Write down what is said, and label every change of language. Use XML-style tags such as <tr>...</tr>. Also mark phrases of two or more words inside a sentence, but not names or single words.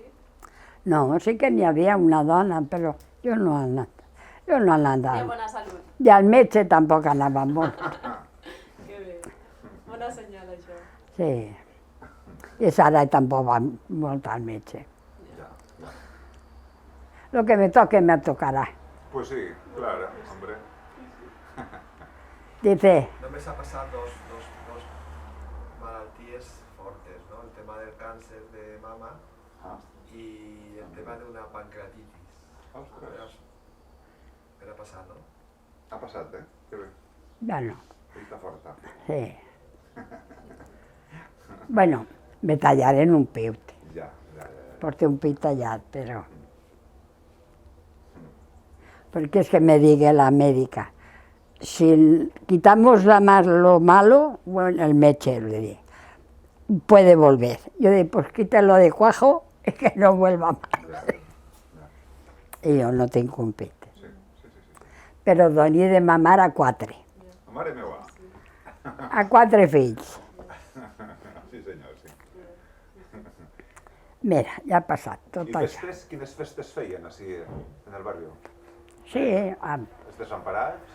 <ca>no, sí que n'hi havia una dona, però jo no he anat. Jo no he Té anat. bona salut. I al metge tampoc anava molt. Que bé. Bona senyal, això. Sí. I Sara tampoc va molt al metge. Ja, ja.</ca> <es>Lo que me toque me tocará. Pues sí, claro, hombre. Dice,</es> <ca>Només ha passat dos malalties fortes, no? El tema del càncer de mama i el tema d'una pancreatitis. Ostres, Era passat, no? ha passat, Que bé. bueno, Està forta. sí. Bueno, me tallaré un pit. Ja. Porté un pit tallat,</ca> <es>pero... Porque es que me diga la médica, si quitamos lo malo, bueno, el meche, le dije, puede volver. Yo dije, pues quítalo de cuajo y que no vuelva más. Y yo no tengo un pit. Sí.</es> <ca>Pero doní de mamar a 4. Mare meva. A 4 fills. Sí, senyor, sí. Mira, ja ha passat tot I això. festes, quines festes feien, així, en el barri? Sí, Els desemparats?</ca>